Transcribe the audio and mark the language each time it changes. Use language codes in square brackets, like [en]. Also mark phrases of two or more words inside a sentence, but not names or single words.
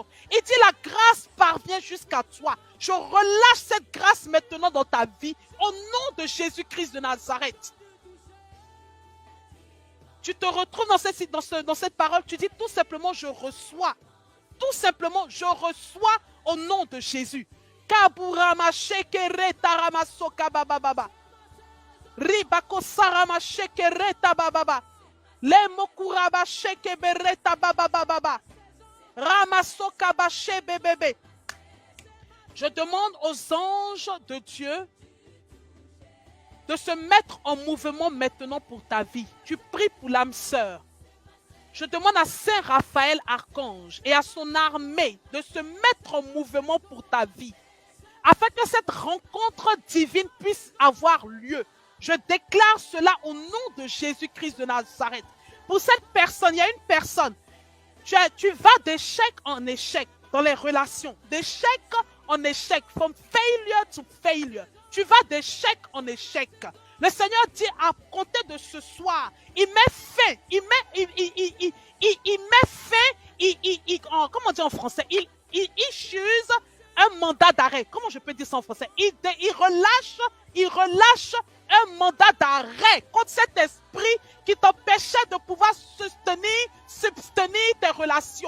[fr] Il dit, la grâce parvient jusqu'à toi. Je relâche cette grâce maintenant dans ta vie au nom de Jésus-Christ de Nazareth. Tu te retrouves dans cette parole, tu dis tout simplement, je reçois. Tout simplement, je reçois au nom de Jésus. Kaburama shekere tarama soka bababa. Ribako sarama shekere tabababa. Le mokuraba sheke bereta bababa. Ramasoka bache bébé. Je demande aux anges de Dieu de se mettre en mouvement maintenant pour ta vie. Tu pries pour l'âme sœur. Je demande à Saint Raphaël Archange et à son armée de se mettre en mouvement pour ta vie, afin que cette rencontre divine puisse avoir lieu. Je déclare cela au nom de Jésus-Christ de Nazareth. Pour cette personne, il y a une personne, tu vas d'échec en échec dans les relations, d'échec en échec, [en] from failure to failure. [fr] Tu vas d'échec en échec. Le Seigneur dit à compter de ce soir, il met fin, comment on dit en français, il issues un mandat d'arrêt. Comment je peux dire ça en français? Il relâche un mandat d'arrêt contre cet esprit qui t'empêchait de pouvoir subtenir tes relations.